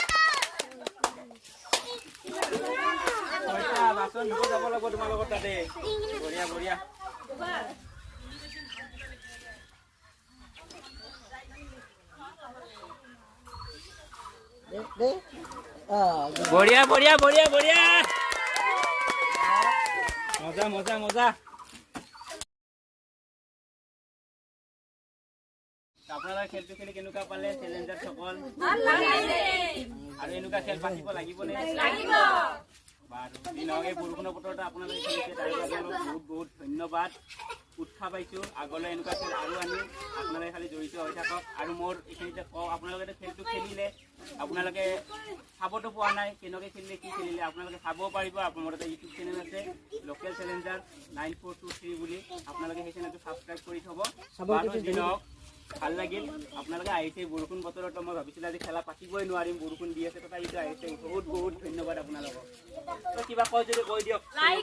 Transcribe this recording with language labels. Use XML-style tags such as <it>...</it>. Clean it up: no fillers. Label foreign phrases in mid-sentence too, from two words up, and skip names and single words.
<as>বাচন ধুব যাব লাগিব তোমাৰ লগত তাতে</as> <hi>बढ़िया बढ़िया बढ़िया बढ़िया बढ़िया बढ़िया मजा मजा मजा</hi> <as>আপোনালোকে খেলটো খেলি কেনেকুৱা পালে চ্যালেঞ্জাৰ সকল ভাল লাগিছে আৰু এনেকুৱা খেল পাতিব লাগিবনে লাগিব বাৰু দিনক এই বৰষুণৰ বতৰতে আপোনালোকে খেলিছে তাৰ বাবে বহুত বহুত ধন্যবাদ উৎসাহ পাইছোঁ আগলৈ এনেকুৱা খেল আৰু আনি আপোনালোকে খালি জড়িত হৈ থাকক আৰু মোৰ এইখিনিতে কওঁ আপোনালোকে খেলটো খেলিলে আপোনালোকে চাবতো পোৱা নাই কেনেকৈ খেলিলে কি খেলিলে আপোনালোকে চাব পাৰিব মোৰ এটা</as> <en>YouTube channel</en> <as>আছে লোকেল চেলেঞ্জাৰ 9423 বুলি আপোনালোকে সেই চেনেলটো ছাবস্ক্ৰাইব কৰি থ'ব বাৰু দিনক ভাল লাগিল আপোনালোকে আহিছে বৰষুণ বতৰত মই ভাবিছিলোঁ আজি খেলা পাতিবই নোৱাৰিম বৰষুণ দি আছে তথাপিতো আহিছে বহুত বহুত ধন্যবাদ আপোনালোকক কিবা কয় যদি কৈ দিয়ক</as>